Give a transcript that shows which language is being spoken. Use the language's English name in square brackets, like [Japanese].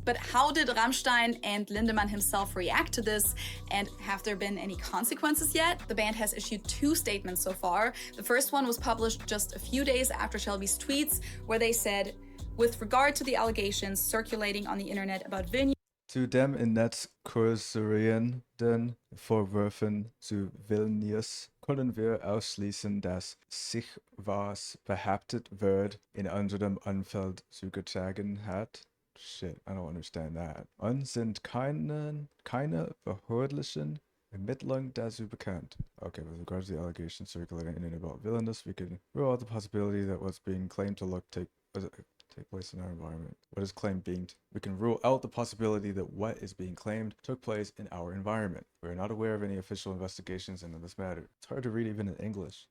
[English] But how did Rammstein and Lindemann himself react to this, and have there been any consequences yet? The band has issued 2 statements so far. The first one was published just a few days after Shelby's tweets, where they said, with regard to the allegations circulating on the internet about Vilnius, [German] Zu dem im Netz kursierenden Vorwürfen zu Vilnius können wir ausschließen, dass sich was behauptet wird in unserem Umfeld zugetragen hat. [English] Shit, I don't understand that. [German] Und sind keine behördlichen Ermittlungen dazu bekannt. [English] Okay, with regards to the allegations circulating in and about Vilnius, we can rule out the possibility that what's being claimed to take place in our environment. What is claimed being? We can rule out the possibility that what is being claimed took place in our environment. We are not aware of any official investigations into this matter. It's hard to read even in English.